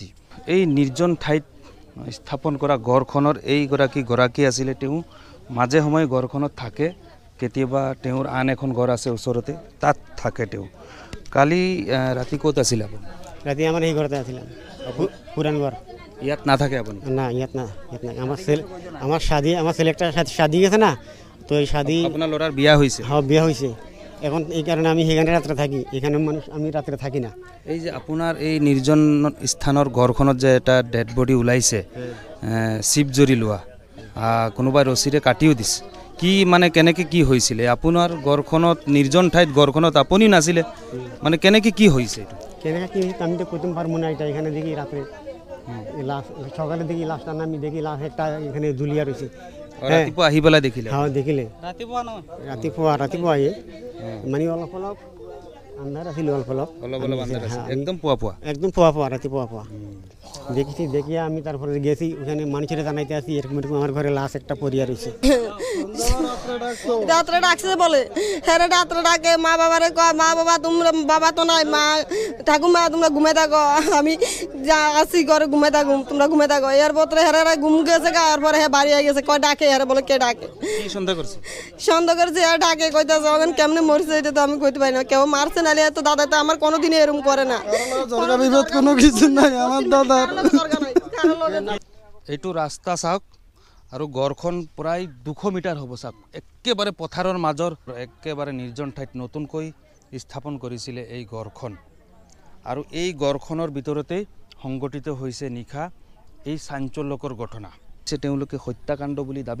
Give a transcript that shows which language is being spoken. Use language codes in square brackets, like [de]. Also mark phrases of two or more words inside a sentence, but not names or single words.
[as] এই নিৰ্জন ঠাইত স্থাপন কৰা ঘৰখনৰ গৰাকী আছিলে, তেওঁ মাজে সময়ে ঘৰখনত থাকে, কেতিয়াবা তেওঁৰ আন এখন ঘৰ আছে ওচৰতে, তাত থাকে তেওঁ। কালি ৰাতি ক'ত আছিলে আপুনি? ৰাতি আমাৰ এই ঘৰতে আছিলে, পুৰাণ ঘৰ। ইয়াত নাথাকে আপুনি? [bn] না, ইয়াত নাই। আমার ছেলেটার সাথে শাদি গেছে না, তো এই শাদি [as] আপনার ল'ৰাৰ বিয়া হৈছে? [bn] হ্যাঁ, বিয়া হয়েছে। এখন এই কারণে আমি সেখানে রাত্রে থাকি, এখানে মানুষ আমি রাত্রে থাকি না। [as] এই যে আপোনাৰ এই নিৰ্জন স্থানৰ ঘৰখনত যে এটা ডেড বডি ওলাইছে, চিপ জৰি লোৱা, কোনোবাই ৰছীৰে কাটিও দিছে, কি মানে কেনেকৈ কি হৈছিলে? আপোনাৰ ঘৰখনত, নিৰ্জন ঠাইত ঘৰখনত আপুনি নাছিলে, মানে কেনেকৈ কি হৈছে? [bn] কেনেকৈ কি আমি তো কইতে পারবো না। এটা এখানে দেখি রাত্রে লাশ, সকালে দেখি লাশটা, আমি দেখি লাশ একটা এখানে ঝুলিয়া রয়েছে। [as] ৰাতিপুৱা আহি পেলাই দেখিলে? হ্যাঁ, দেখিলে ৰাতিপুৱা আহি মানে অলপ আন্ধাৰ আছিল, অলপ একদম পুৱা একদম ৰাতিপুৱা [bn] দেখি আমি তারপরে গেছি, ওখানে মানুষের জানাইতে আসি এরকম আমার ঘরে লাশ একটা পড়িয়া রয়েছে। রাত্রে ডাকছে বলে হ্যাঁ রাত্রে ডাকে মা বাবারে কয় মা বাবা তোমরা বাবা তো নাই মা ঠাকুমা তোমরা ঘুমে থাকো, আমি যা আসি ঘরে ঘুমে থাকো, তোমরা ঘুমে থাকো। এরপর হেরা ঘুম গেছে, আর পরে হ্যাঁ বাড়ি গেছে, কয় ডাকে, হেরা বলে কে ডাকে, সন্দেহ করছে আর ডাকে, কইতেছে ওখানে কেমনে মরছে এটা তো আমি কইতে পারি না, কেউ মারছে নালে তো দাদা তো আমার কোনোদিনই এরকম করে না, বিপদ কোনো কিছু নাই আমার দাদা। [as] এইটো ৰাস্তা চাওক, আৰু গড়খন প্ৰায় 200 মিটাৰ হ'ব চাওক একেবাৰে পথাৰৰ মাজৰ একেবাৰে নিৰ্জন ঠাইত নতুনকৈ স্থাপন কৰিছিলে এই গড়খন আৰু এই গড়খনৰ ভিতৰতেই সংগঠিত হৈছে নিশা এই চাঞ্চল্যকৰ ঘটনা তেওঁলোকে হত্যাকাণ্ড বুলি দাবী